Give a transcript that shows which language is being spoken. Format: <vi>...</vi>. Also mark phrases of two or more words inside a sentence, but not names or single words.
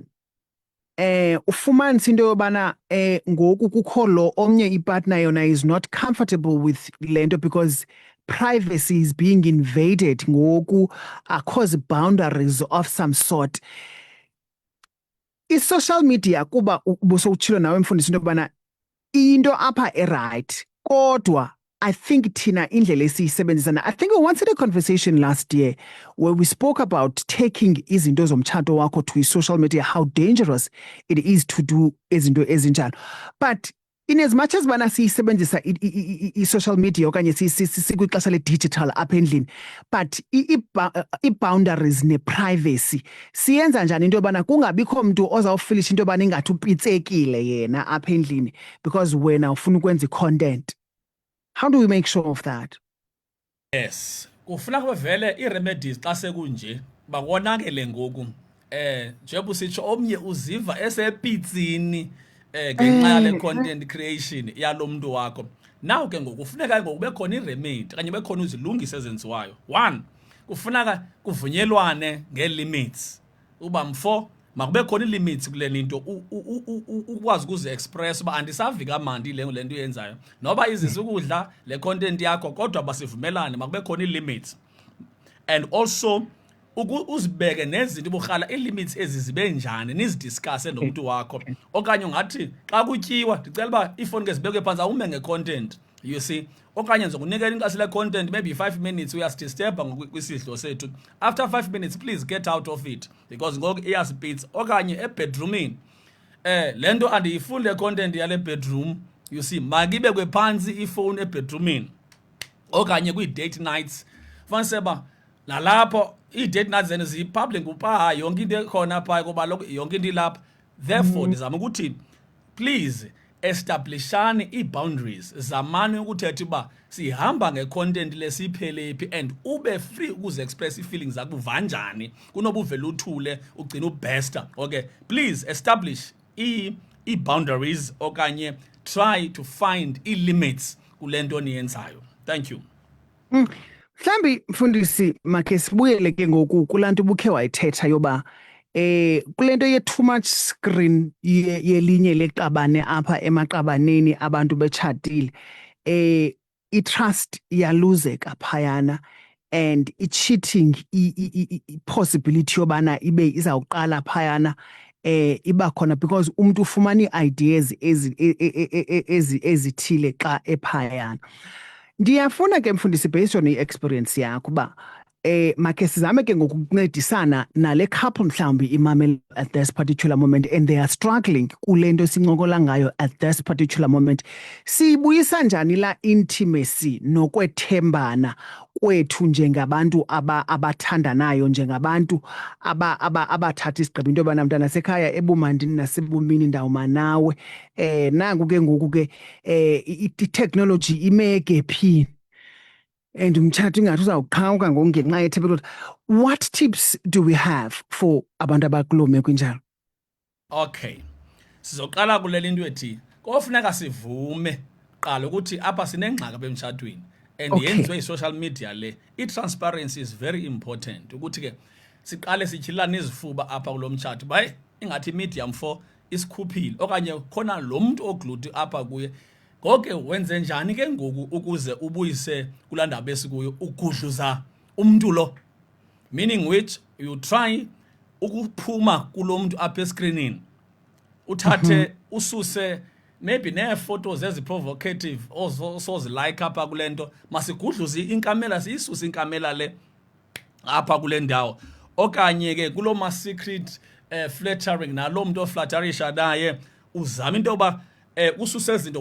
<xh>Ufumanisa into yobana ngoku kukho lo omnye ipartner yona</xh> <en>is not comfortable with</en> <xh>le nto</xh> <en>because privacy is being invaded</en> <xh>ngoku, akho</xh> <en>boundaries of some sort.</en> <xh>I-social media kuba ubusowutshilo nawe mfundisi into yobana into apha right kodwa</xh> <en>I think</en> <xh>Tina indlela esiyisebenzisana.</xh> <en>I think we once had a conversation last year where we spoke about taking</en> <xh>izinto zomtshato wakho</xh> <en>to social media, how dangerous it is to do</en> <xh>izinto ezinjalo.</xh> <en>But in as much as</en> <xh>bana siyisebenzisa i-social media okanye sikwixesha le-digital apha endlini, but i-boundaries ne-privacy siyenza njani into yobana kungabikho mntu ozawufilisha into yobana ingathi upitsekile yena apha endlini because wena ufuna ukwenza i-content.</xh> <en>How do we make sure of that? Yes,</en> <xh>kufuna kube vele i-remedies xa sekunje bakonakele ngoku. Njengoba usitsho omnye uziva esepitsini ngenxa yale content creation yalo mntu wakho. Now ke ngoku kufuneka ngoku kube khona i-remedy kanye kube khona izilungise ezenziwayo. One, kufuneka kuvunyelwane ngee-limits. Uba mfo makube khona i-limits kule nto ukwazi ukuze express uba andisavi kamandi le nto yenzayo noba izisa ukudla le content yakho kodwa basivumelane makube khona i-limits. And also uzibeke nezinto uburhala i-limits ezi zibe njani nizidiscusse nomntu wakho okanye ungathi xa kutyiwa ndicela uba ifoni ke zibekwe phantsi awume nge-content,</xh> <en>you see,</en> <xh>okanye nje kunikela inkxaso le-content</xh> <en>maybe 5 minutes</en> <xh>uyasidisturba kwisidlo sethu,</xh> <en>after 5 minutes please get out of it because</en> <xh>ngoku iyasipitsa. Okanye ebedroomini le nto andiyifuni le content yale bedroom,</xh> <en>you see,</en> <xh>makibekwe phantsi ifowuni ebedroomini. Okanye</xh> <en>kwii-date nights</en> <xh>faniseba nalapho</xh> <en>ii-date nights</en> <xh>zena ziyi-public upha yonke into ekhona phaa kuba yonke into ilapha. Therefore ndizama ukuthi please establishani ii-boundaries, zamani ukuthetha uba sihamba nge-content lesiphele phi and ube free ukuze express ii-feelings zakho uva njani kunoba uvele uthule ugcine ubhesta.</xh> <en>Okay, please establish ii-boundaries okanye try to find ii-limits</en> <xh>kule nto niyenzayo.</xh> <en>Thank you.</en> <xh>Mhlambi mfundisi makhe sibuyele ke ngoku kulaa nto ubukhe wayithetha yoba kule nto</xh> <en>ye-too much screen</en> <xh>yelinye leqabane apha emaqabaneni abantu betshatile, i-trust iyaluzeka phayana and i-cheating i-possibility yobana ibe izawuqala phayana iba khona because umntu ufumana ii-ideas ezithile xa ephayana. Ndiyafuna ke mfundisi based on i-experience yakho uba makhe sizame ke ngokuncedisana nale couple mhlawumbi imamela</xh> <en>at this particular moment and they are struggling</en> <xh>kule nto sincokola ngayo</xh> <en>at this particular moment.</en> <xh>Siyibuyisa njani la intimacy nokwethembana kwethu njengabantu abathandanayo, njengabantu abathatha isigqibo into yobana mntana sekhaya ebumandini nasebumini ndawuma nawe. Nanku ke ngoku ke i-technology ime egephini and umtshato ingathi uzawuqhawuka ngoku ngenxa ye-technology.</xh> <en>What tips do we have for</en> <xh>abantu abakuloo meko injalo? Okay, sizoqala kuleli into ethi kofuneka sivume qala ukuthi apha sinengxaki apha emtshatweni and yenziwe yi-social media le. I-transparency</xh> <en>is very important</en> <xh>ukuthi ke siqale sityhilane izifuba apha kulo mtshato bayi ingathi media mfo isikhuphile okanye khona lo mntu ogluti apha kuye. Ngoke wenze njani ke ngoku ukuze ubuyise kulaa ndaba esikuyo ugudluza umntu lo,</xh> <en>meaning which you try</en> <xh>ukuphuma kulo mntu apha escreenini uthathe ususe maybe nee-photos ezi-provocative osozilike apha kule nto, masigudluze inkamela siyisuse inkamela le apha kule ndawo. Okanye ke kulo ma-secret flattering nalo mntu oflatterisha naye uzama into yoba ususe izinto.</xh>